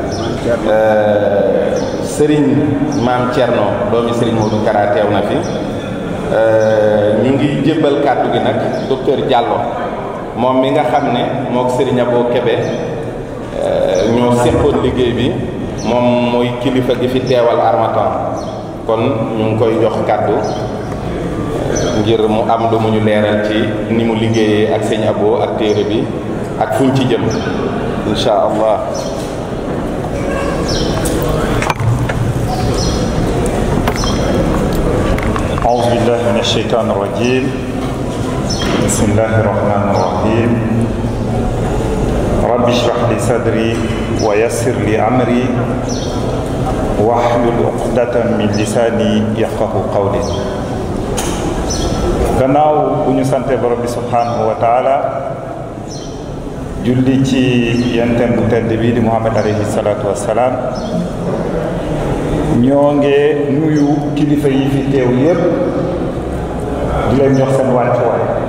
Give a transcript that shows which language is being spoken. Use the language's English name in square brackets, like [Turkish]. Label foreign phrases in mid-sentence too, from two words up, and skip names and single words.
[Wolof] Serigne Maam Thierno doomi Serigne Modou Kara teew na fi ñu ngi jébbal kàddu gi nag docteur Diallo moom mi nga xam ne mook Serigne Abo Kébé ñoo séqoon liggéey bi moom mooy kilifa gi fi teewal Harmattan kon ñu ngi koy jox kàddu ngir mu am lu mu ñu leeral ci ni mu liggéeyee ak sëñ Abo ak téere bi ak fuñ ci jëm [Arabic] إن شاء الله. أعوذ بالله من الشيطان الرجيم بسم الله الرحمن الرحيم رب اشرح لي صدري ويسر لي أمري واحلل عقدة من لساني يفقهوا قولي [Wolof] gannaaw bu ñu sante borom bi [Arabic] سبحانه وتعالى [Wolof] julli ci yentem bu tedd bi di Muhammad [Arabic] عليه الصلاة والسلام [Wolof] ñoo ngi nuyu kilifa yi fi teew yépp di leen jox seen wàccuwaay